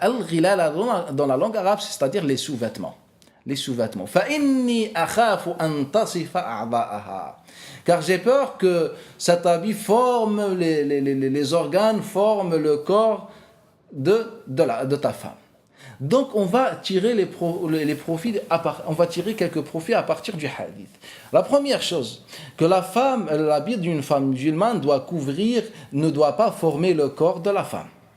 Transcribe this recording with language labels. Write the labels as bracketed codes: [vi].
[fr] الغلالة dans la langue arabe, c'est-à-dire les sous-vêtements. Les sous-vêtements. [ar] فإني أخاف أن تصف أعضاءها. [fr] Car j'ai peur que cet habit forme les organes, forme le corps de ta femme. Donc on va tirer on va tirer quelques profits à partir du hadith. La première chose, que l'habit d'une femme musulmane doit couvrir, ne doit pas former le corps de la femme.